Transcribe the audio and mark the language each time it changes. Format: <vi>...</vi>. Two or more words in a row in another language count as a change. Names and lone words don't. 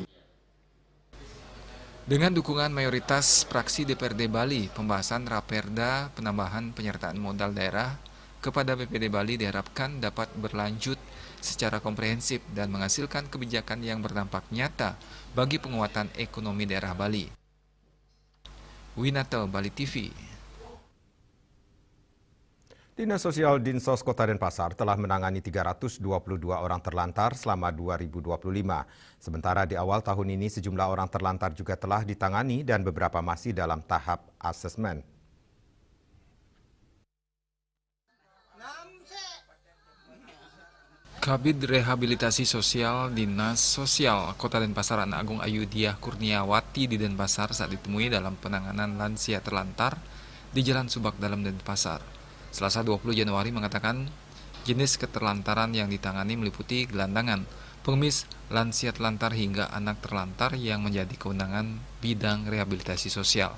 <id>Dengan dukungan mayoritas fraksi DPRD Bali, pembahasan Raperda penambahan penyertaan modal daerah kepada BPD Bali diharapkan dapat berlanjut secara komprehensif dan menghasilkan kebijakan yang berdampak nyata bagi penguatan ekonomi daerah Bali. Winata, Bali TV. Dinas Sosial Dinsos Kota Denpasar telah menangani 322 orang terlantar selama 2025. Sementara di awal tahun ini sejumlah orang terlantar juga telah ditangani dan beberapa masih dalam tahap asesmen. Kabid Rehabilitasi Sosial Dinas Sosial Kota Denpasar Anak Agung Ayudiah Kurniawati di Denpasar saat ditemui dalam penanganan lansia terlantar di Jalan Subak Dalam Denpasar. Selasa 20 Januari mengatakan jenis keterlantaran yang ditangani meliputi gelandangan, pengemis, lansia terlantar hingga anak terlantar yang menjadi kewenangan bidang rehabilitasi sosial.</id>